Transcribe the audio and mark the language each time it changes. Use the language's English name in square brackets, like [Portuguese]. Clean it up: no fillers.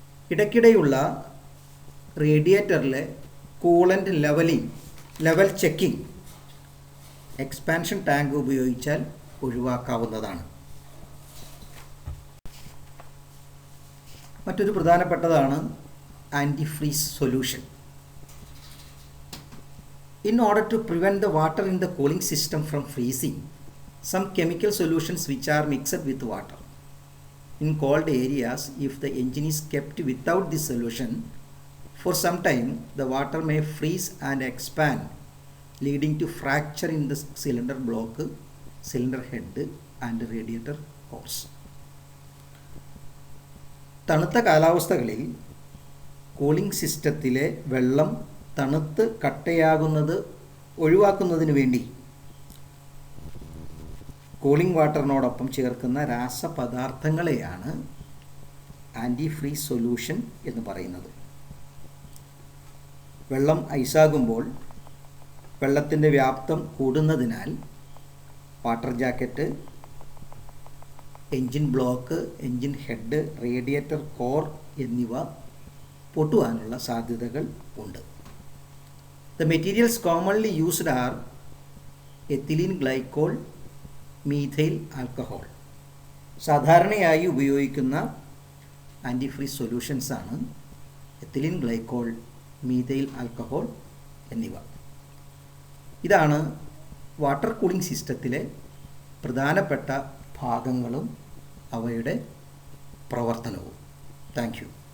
[Malayalam] ഇടയ്ക്കിടെയുള്ള റേഡിയേറ്ററിലെ coolant level checking expansion tank ഉപയോഗിച്ചാൽ ഒഴിവാക്കാവുന്നതാണ്. മറ്റൊരു പ്രധാനപ്പെട്ടതാണ് ആൻറ്റിഫ്രീസ് solution. [English] In order to prevent the water in the cooling system from freezing, some chemical solutions which are mixed with water. In cold areas, if the engine is kept without this solution for some time, the water may freeze and expand, leading to fracture in the cylinder block, cylinder head and radiator cores. [Malayalam] തണുത്ത കാലാവസ്ഥകളിൽ cooling സിസ്റ്റത്തിലെ വെള്ളം തണുത്ത് കട്ടയാകുന്നത് ഒഴിവാക്കുന്നതിന് വേണ്ടി cooling വാട്ടറിനോടൊപ്പം ചേർക്കുന്ന രാസപദാർത്ഥങ്ങളെയാണ് anti freeze solution എന്ന് പറയുന്നത്. വെള്ളം ഐസാകുമ്പോൾ വെള്ളത്തിൻ്റെ വ്യാപ്തം കൂടുന്നതിനാൽ water jacket, engine block, engine head, radiator core എന്നിവ പൊട്ടുവാനുള്ള സാധ്യതകൾ ഉണ്ട്. [English] The materials commonly used are ethylene glycol, methyl alcohol. [Malayalam] സാധാരണയായി ഉപയോഗിക്കുന്ന ആൻറ്റിഫ്രീസ് സൊല്യൂഷൻസ് ആണ് എത്തിലീൻ ഗ്ലൈക്കോൾ, മീഥൈൽ ആൽക്കഹോൾ എന്നിവ. ഇതാണ് വാട്ടർ കൂളിംഗ് സിസ്റ്റത്തിലെ പ്രധാനപ്പെട്ട ഭാഗങ്ങളും അവയുടെ പ്രവർത്തനവും. Thank you.